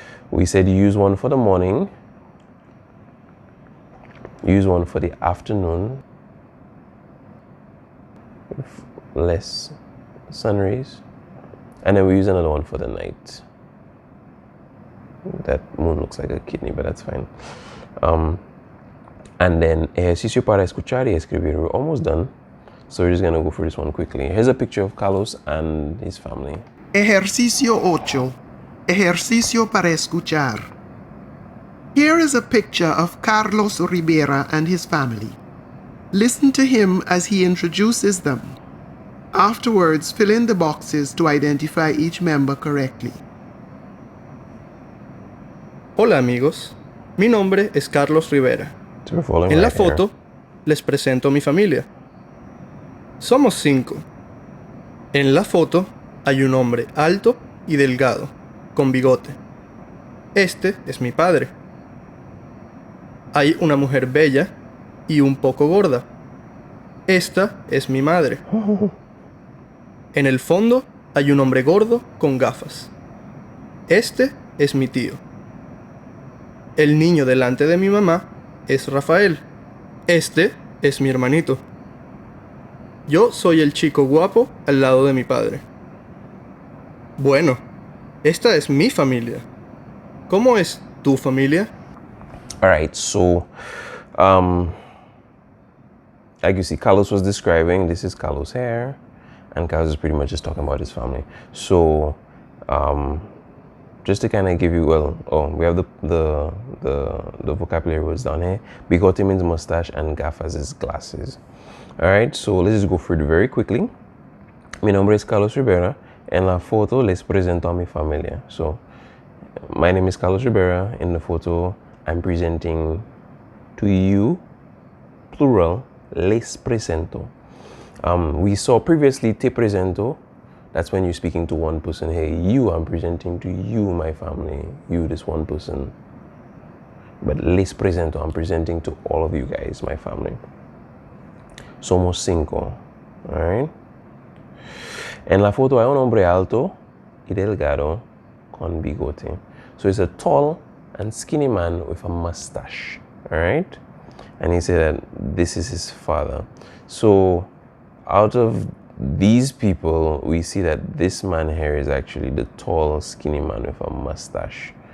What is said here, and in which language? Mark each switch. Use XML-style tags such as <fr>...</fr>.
<en>We said use one for the morning, use one for the afternoon, with less sun rays, and then we use another one for the night. That moon looks like a kidney, but that's fine. And then</en> <es>ejercicio para escuchar y escribir.</es> <en>We're almost done, so we're just gonna go through this one quickly. Here's a picture of Carlos and his family.</en> <es>Ejercicio 8. Ejercicio para escuchar.</es> <en>Here is a picture of Carlos Rivera and his family. Listen to him as he introduces them. Afterwards, fill in the boxes to identify each member correctly.</en> <es>Hola amigos, mi nombre es Carlos Rivera.</es> <en>So we're following</en> <es>En la</es> <en>right here.</en> <es>foto les presento a mi familia. Somos 5. En la foto hay un hombre alto y delgado, con bigote. Este es mi padre. Hay una mujer bella y un poco gorda. Esta es mi madre. En el fondo hay un hombre gordo con gafas. Este es mi tío. El niño delante de mi mamá es Rafael. Este es mi hermanito. Yo soy el chico guapo al lado de mi padre. Bueno, esta es mi familia. ¿Cómo es tu familia?</es> <en>All right, so like you see, Carlos was describing, this is Carlos here, and Carlos is pretty much just talking about his family. So just to kind of give you, we have the vocabulary was down here. Bigote means mustache and gafas is glasses. All right, so let's just go through it very quickly.</en> <es>Mi nombre es Carlos Rivera. En la foto les presento a mi familia.</es> <en>So my name is Carlos Rivera. In the photo, I'm presenting to you, plural,</en> <es>les presento.</es> <en>We saw previously</en> <es>te presento.</es> <en>That's when you're speaking to one person. Hey, you, I'm presenting to you, my family. You, this one person. But</en> <es>les presento,</es> <en>I'm presenting to all of you guys, my family.</en> <es>Somos cinco.</es> <en>All right?</en> <es>En la foto hay un hombre alto y delgado con bigote.</es> <en>So it's a tall and skinny man with a mustache. All right? And he said that this is his father. So out of these people, we see that this man here is actually the tall, skinny man with a mustache.</en>